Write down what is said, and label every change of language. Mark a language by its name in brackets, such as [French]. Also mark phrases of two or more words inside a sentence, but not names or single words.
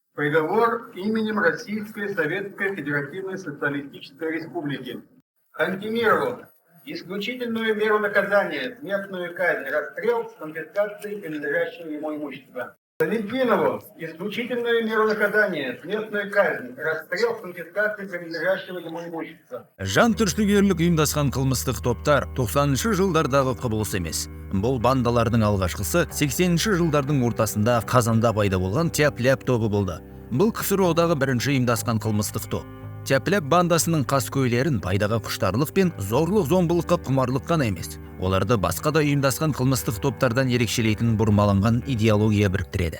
[Russian] Приговор именем Российской Советской Федеративной Социалистической Республики. Антимирову исключительную меру наказания, смертную казнь, расстрел с конфискацией принадлежащего ему имущества. Литвинову исключительную меру наказания, смертную казнь, расстрел с конфискацией принадлежащего ему имущества. [Kazakh] Жан түршігерлік ұйымдасқан қылмыстық топтар 90-шы жылдардағы құбылыс емес. Бұл бандалардың алғашқысы 80-ші жылдардың ортасында Қазанда пайда болған Тяп-ляп тобы болды. Бұл КСРО-дағы бірінші ұйымдасқан қылмыстық топ. Тяп-ляп бандасының қаскөйлерін пайдаға құштарлық пен зорлық-зомбылыққа құмарлық қана емес, оларды басқа да ұйымдасқан қылмыстық топтардан ерекшелейтін бұрмаланған идеология біріктіреді.